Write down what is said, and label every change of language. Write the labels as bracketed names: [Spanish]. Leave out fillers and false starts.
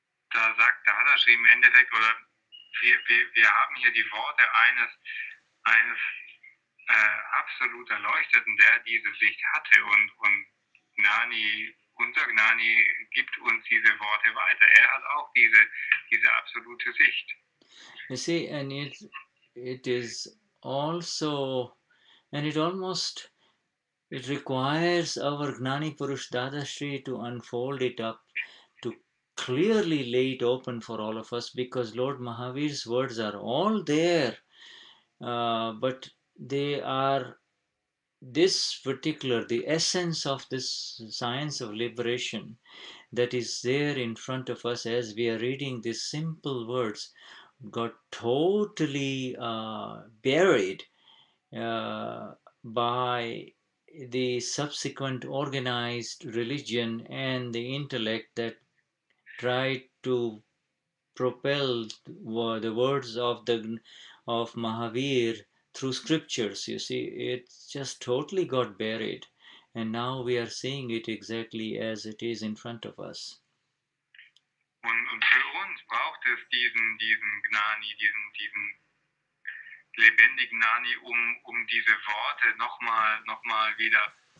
[German] Da sagt Dadashri im Endeffekt, oder wir haben hier die Worte eines absolut Erleuchteten, der diese Sicht hatte und Gnani unser Gnani gibt uns diese Worte weiter. Er hat auch diese absolute Sicht. [English] You see, and it is also, and it almost, it requires our Gnani Purush Dadashri to unfold it up, to clearly lay it open for all of us, because Lord Mahavir's words are all there, but they are this particular, the essence of this science of liberation that is there in front of us as we are reading these simple words got totally buried by the subsequent organized religion and the intellect that tried to propel the words of Mahavir through scriptures. You see, it just totally got buried, and now we are seeing it exactly as it is in front of us. [German] Und für uns braucht es diesen Gnani, diesen lebendigen Gnani, um diese Worte nochmal wieder